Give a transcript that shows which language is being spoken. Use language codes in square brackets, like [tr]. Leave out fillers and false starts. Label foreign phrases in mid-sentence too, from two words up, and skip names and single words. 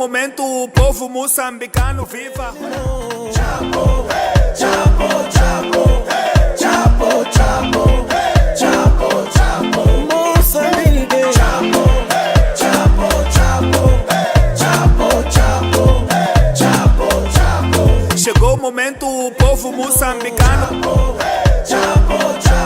[pt] momento o povo moçambicano viva. Chapo, Chapo, Chapo, Chapo, Chapo, Chapo, Chapo, Moçambique. Chapo, Chapo, Chapo, Chapo, Chapo, Chapo, Chapo. Chegou o momento o povo moçambicano. Chapo, Chapo,